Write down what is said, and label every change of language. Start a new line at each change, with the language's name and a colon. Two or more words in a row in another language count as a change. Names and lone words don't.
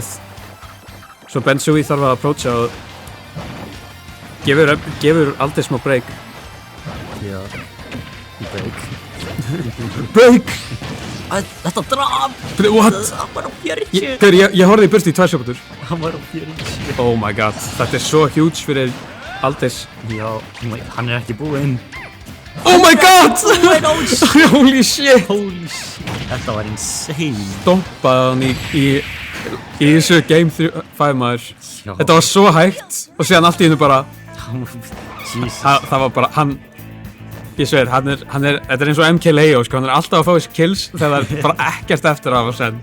Icelandic: Svo Bensui þarf að approacha og gefur aldrei smá break. Já. Break. Break! Þetta draf!
English: What?
Icelandic: Hann var á 40! Ég horfði í bursti í 2 sekúndur. Hann var á 40.
English: Oh my god,
Icelandic: þetta er svo huge fyrir Aldis. Já, hann er ekki búinn.
English: Oh my god! Holy shit! Holy shit!
Icelandic: Þetta var insane. Dompaði hann í þessu Game 5 maður. Já. Þetta var svo hægt og síðan allt í hennu bara... Það var bara, hann... Ég sver, þetta er eins og MK Leo, sko, hann er alltaf að fá þessi kills þegar það er bara ekkert eftir af að senda.